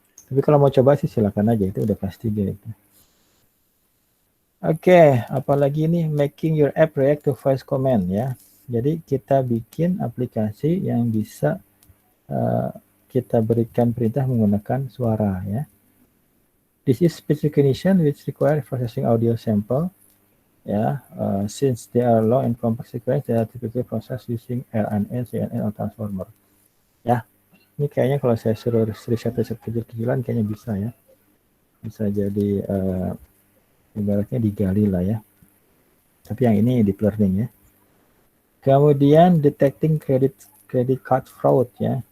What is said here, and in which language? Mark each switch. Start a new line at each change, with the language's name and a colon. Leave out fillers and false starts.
Indonesian: Tapi kalau mau coba sih silakan aja, itu udah kelas 3 itu. Oke, apalagi ini
English: making your app react to voice command
Indonesian: ya. Jadi kita bikin aplikasi yang bisa kita berikan perintah menggunakan suara ya.
English: This is speech recognition which require processing audio sample ya. Since they are low and complex sequence, they are typically processed using RNN, CNN, atau transformer.
Indonesian: Ya, ini kayaknya kalau saya suruh riset kecil-kecilan kayaknya bisa ya. Bisa jadi ibaratnya digali lah ya. Tapi yang ini deep learning ya. Kemudian
English: detecting credit card fraud
Indonesian: ya.